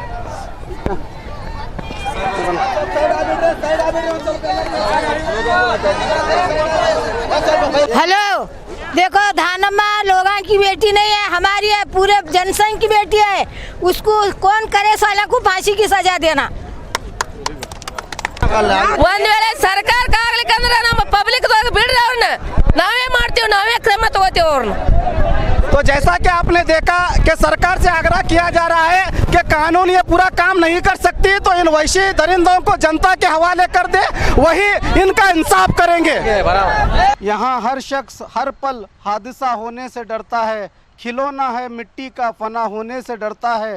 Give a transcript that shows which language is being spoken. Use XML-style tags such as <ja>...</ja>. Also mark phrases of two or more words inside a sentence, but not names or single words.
<hi>हेलो, देखो धानम्मा लोगों की बेटी नहीं है, हमारी है, पूरे जनसंघ की बेटी है। उसको कौन करे साला को फांसी की सजा देना।</hi> <kn>ಒಂದ್ ವೇಳೆ ಸರ್ಕಾರಕ್ಕೆ ಆಗ್ಲಿಕ್ಕಂದ್ರೆ ನಮ್ಮ ಪಬ್ಲಿಕ್ ಬಿಡ್ರಿ, ಅವ್ರನ್ನ ನಾವೇ ಮಾಡ್ತೀವಿ, ನಾವೇ ಕ್ರಮ ತಗೋತೀವಿ ಅವ್ರನ್ನ।</kn> <hi>तो जैसा कि आपने देखा कि सरकार से आग्रह किया जा रहा है कि कानून ये पूरा काम नहीं कर सकती, तो इन वैश्य दरिंदों को जनता के हवाले कर दे, वही इनका इंसाफ करेंगे। यहाँ हर शख्स हर पल हादसा होने से डरता है, खिलौना है मिट्टी का फना होने से डरता है।</hi>